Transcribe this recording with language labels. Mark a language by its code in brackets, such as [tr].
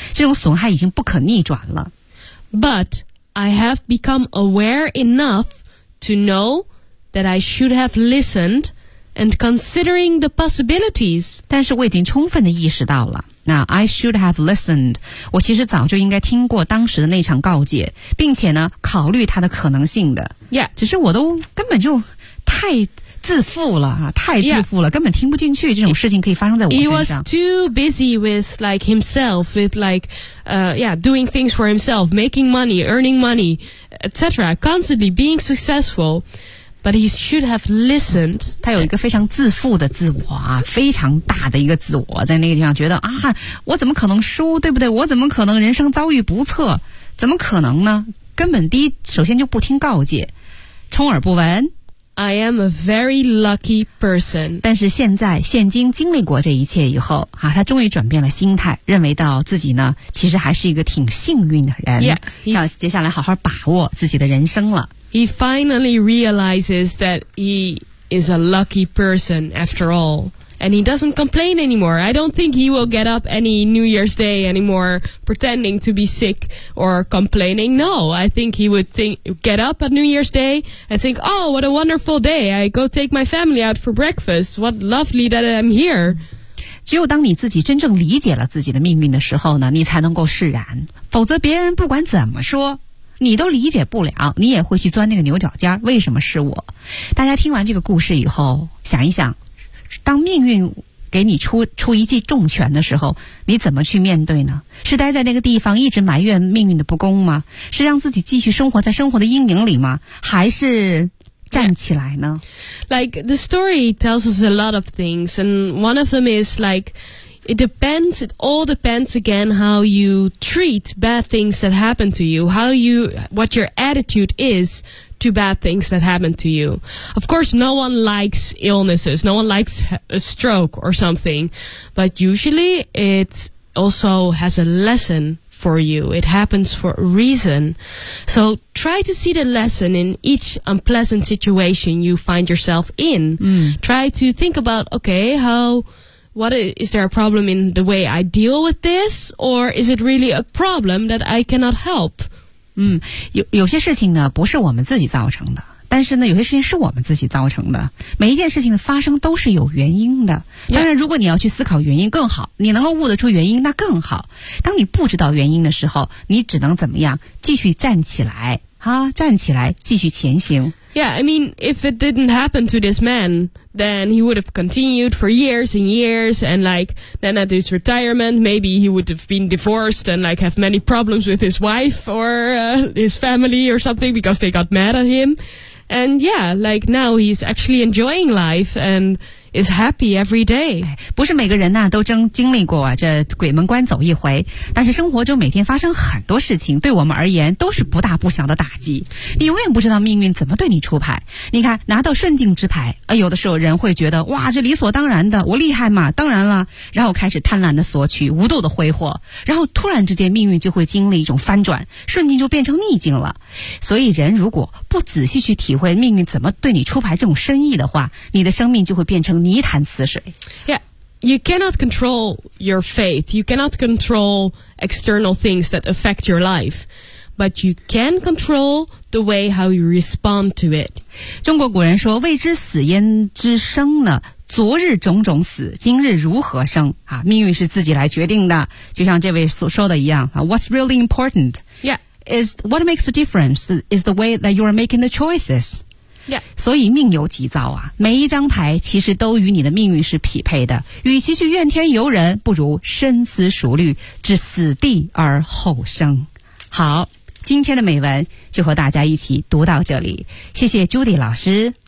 [zh] 这种损害已经不可逆转了。 [en] But I have become aware enough to know that I should have listened. And considering the possibilities. [zh] 但是我已经充分地意识到了。 [en] 那 I should have listened. [zh] 我其实早就应该听过当时的那场告诫，并且呢，考虑它的可能性的。 [en] Yeah. [zh] 只是我都根本就太自负了，太自负了， yeah. 根本听不进去这种事情可以发生在我身上。 [en] He was too busy with like himself, with like, yeah, doing things for himself, making money, earning money, etc. Constantly being successful. But he should have listened. [zh] 他有一个非常自负的自我啊，非常大的一个自我，在那个地方觉得啊，我怎么可能输，对不对？我怎么可能人生遭遇不测？怎么可能呢？根本第一，首先就不听告诫，充耳不闻。 [en] I am a very lucky person. [zh] 但是现在，现今经历过这一切以后啊，他终于转变了心态，认为到自己呢，其实还是一个挺幸运的人。 [en] Yeah, [zh] 要接下来好好把握自己的人生了。 [en] He finally realizes that he is a lucky person after all. And he doesn't complain anymore. I don't think he will get up any New Year's Day anymore pretending to be sick or complaining. No, I think he would get up on New Year's Day and think, oh, what a wonderful day. I go take my family out for breakfast. What lovely that I'm here. [zh] 只有当你自己真正理解了自己的命运的时候呢，你才能够释然。否则别人不管怎么说你都理解不了，你也会去钻那个牛角尖，为什么是我？大家听完这个故事以后想一想，当命运给你出一记重拳的时候，你怎么去面对呢？是待在那个地方一直埋怨命运的不公吗？是让自己继续生活在生活的阴影里吗？还是站起来呢？ [en] Like the story tells us a lot of things, and one of them is likeIt all depends again how you treat bad things that happen to you, what your attitude is to bad things that happen to you. Of course, no one likes illnesses. No one likes a stroke or something. But usually it also has a lesson for you. It happens for a reason. So try to see the lesson in each unpleasant situation you find yourself in. Try to think about, okay, is there a problem in the way I deal with this? Or is it really a problem that I cannot help? [zh] 有些事情呢不是我们自己造成的，但是呢有些事情是我们自己造成的，每一件事情的发生都是有原因的。当然如果你要去思考原因更好，你能够悟得出原因那更好。当你不知道原因的时候，你只能怎么样，继续站起来啊，站起来继续前行。 [en] Yeah, I mean, if it didn't happen to this man, then he would have continued for years and years, and like, then at his retirement, maybe he would have been divorced and like have many problems with his wife or his family or something because they got mad at him. And yeah, like now he's actually enjoying life and is happy every day. [zh] 不是每个人呢、啊、都真经历过、啊、这鬼门关走一回，但是生活中每天发生很多事情，对我们而言都是不大不小的打击。你永远不知道命运怎么对你出牌。你看，拿到顺境之牌，有的时候人会觉得哇，这理所当然的，我厉害嘛，当然了，然后开始贪婪的索取，无度的挥霍，然后突然之间命运就会经历一种翻转，顺境就变成逆境了。所以人如果不仔细去体会命运怎么对你出牌这种深意的话，你的生命就会变成泥潭死水。 [en] Yeah, you cannot control your faith. You cannot control external things that affect your life. But you can control the way how you respond to it. [zh] 中国古人说，未知死焉知生呢，昨日种种死，今日如何生、啊、命运是自己来决定的，就像这位所说的一样、啊、 [en] What's really important? Yeah, is what makes a difference is the way that you are making the choices. Yeah. [zh] 所以命由己造啊，每一张牌其实都与你的命运是匹配的，与其去怨天尤人，不如深思熟虑，置死地而后生。好，今天的美文就和大家一起读到这里，谢谢 Judy 老师。